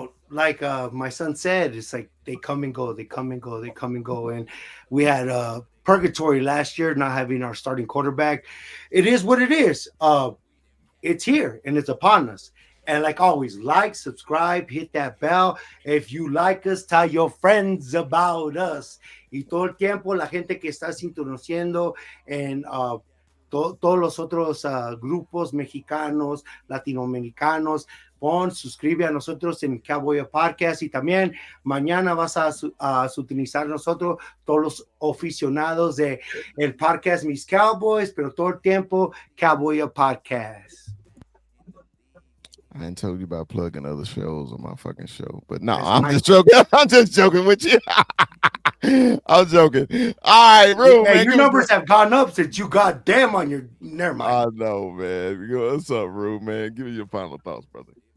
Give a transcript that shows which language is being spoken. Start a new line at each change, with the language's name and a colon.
English: Like, my son said, it's like they come and go, they come and go, they come and go. And we had purgatory last year, not having our starting quarterback. It is what it is. It's here and it's upon us. And like always, like, subscribe, hit that bell. If you like us, tell your friends about us.
Spanish: Y todo el tiempo, la gente que está sintonizando en todos los otros grupos mexicanos, latinoamericanos, suscribe a nosotros en Cowboy Up Podcast y también mañana vas a utilizar nosotros todos los aficionados de el podcast Mis Cowboys, pero todo el tiempo Cowboy Up Podcast.
English: I didn't tell you about plugging other shows on my fucking show, but no, I'm just joking. I'm just joking with you. I'm joking. All right, Rue, Hey, man, your numbers have gone up since you got damn on your. Never mind. I know, man. What's up, Rue, man? Give me your final thoughts, brother.